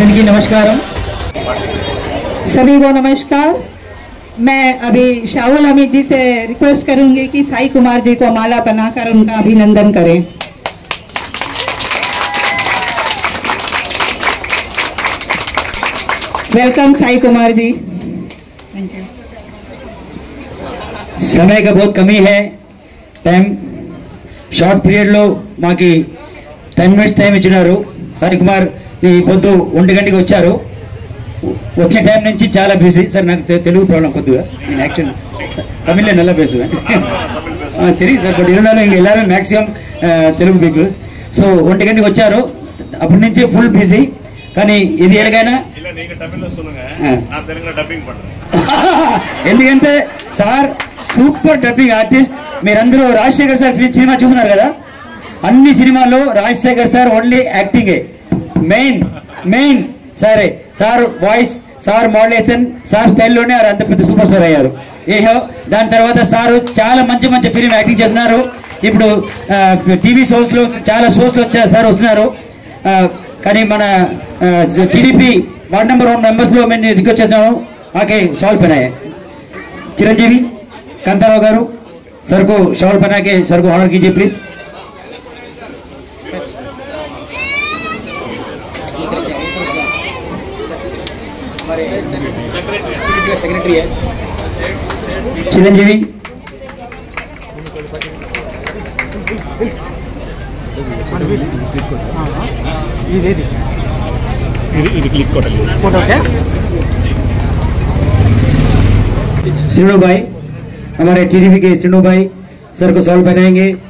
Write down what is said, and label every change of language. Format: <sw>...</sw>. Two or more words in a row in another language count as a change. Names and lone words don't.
<hi>नमस्कारम। सभी को नमस्कार। मैं अभी शाहुल हमीद जी से रिक्वेस्ट करूंगी कि साई कुमार जी को माला बनाकर उनका अभिनंदन करें। वेलकम साई कुमार जी।</hi> <en>thank you.</en> <hi>समय का बहुत कमी है, टाइम</hi> <te>షార్ట్ పీరియడ్లో మాకు 10 minutes టైం ఇచ్చినారు. సాయి కుమార్ ఈ పొద్దు 1 గంటకి వచ్చారు. వచ్చే టైం నుంచి చాలా బిజీ సార్. నాకు తెలుగు ప్రాబ్లం కొద్దిగా, నేను యాక్చువల్ తమిళ్లో</te> <ta>நல்லா பேசுவேன் தெரியும்</ta> <te>సార్. బట్</te> <ta>இருந்தாலும் இங்கே எல்லாரும் மேக்ஸிமம்</ta> <te>తెలుగు పీపుల్స్. సో 1 గంటకి వచ్చారు, అప్పటి నుంచి ఫుల్ బిజీ. కానీ ఇది ఎలాగైనా ఎందుకంటే సార్ సూపర్ డబ్బింగ్ ఆర్టిస్ట్. మీరందరూ రాజశేఖర్ సార్ సినిమా చూస్తున్నారు కదా, అన్ని సినిమాల్లో రాజశేఖర్ సార్ ఓన్లీ యాక్టింగే మెయిన్ సరే. సార్ వాయిస్, సార్ మోడ్యులేషన్, సార్ స్టైల్లోనే అంత పెద్ద సూపర్ స్టార్ అయ్యారు. ఏహో దాని తర్వాత సార్ చాలా మంచి</te> <en>film acting</en> <te>చేస్తున్నారు. ఇప్పుడు</te> <en>TV shows</en> <te>లో చాలా షోస్ లో సార్ వస్తున్నారు. కానీ మన టీడీపీ</te> <en>ward number 1 members</en> <te>లో నేను రిక్వెస్ట్ చేస్తున్నాను,</te> <hi>आके शॉल पहनाए. చిరంజీవి కాంతారావు గారు सर को शॉल बना के सर को ऑनर कीजिए प्लीज. सेक्रेटरी है चिरंजीवी. श्रीनु भाई, हमारे टीडीपी के श्रीनु भाई सर को सॉल्व पहनाएंगे.</hi>